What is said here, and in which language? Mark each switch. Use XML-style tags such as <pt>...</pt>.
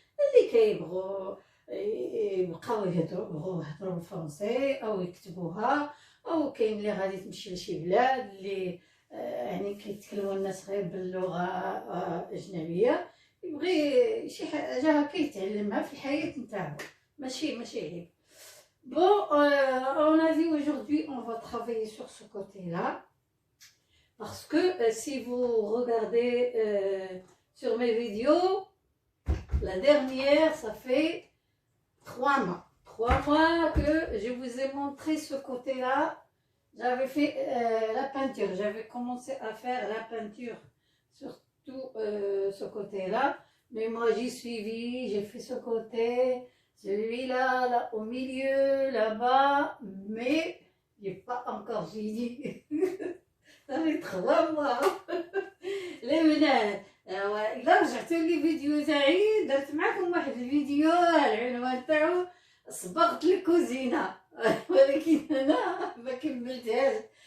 <ar>اللي كيبغوا يبقاو يهضروا بالفرنسي او يكتبوها، او كاين اللي غادي تمشي لشي بلاد اللي يعني كيتكلموا الناس غير باللغه اجنبيه، يبغي شي حاجه هكا يتعلمها في الحياه نتاعو، ماشي عيب.</ar> <fr>Bon, on a vu aujourd'hui, on va travailler sur ce côté-là, parce que si vous regardez sur mes vidéos, la dernière, ça fait 3 mois. 3 mois que je vous ai montré ce côté-là. J'avais fait la peinture, j'avais commencé à faire la peinture sur tout ce côté-là. Mais moi j'ai suivi, j'ai fait ce côté, celui-là, là au milieu, là-bas, mais j'ai pas encore fini. Ça fait 3 mois.</fr> <ar>Les بنات إلا رجعتوا لي فيديو تاعي درت معكم واحد الفيديو العنوان تاعو صبغت الكوزينة، ولكن انا ما كملتهاش.</ar>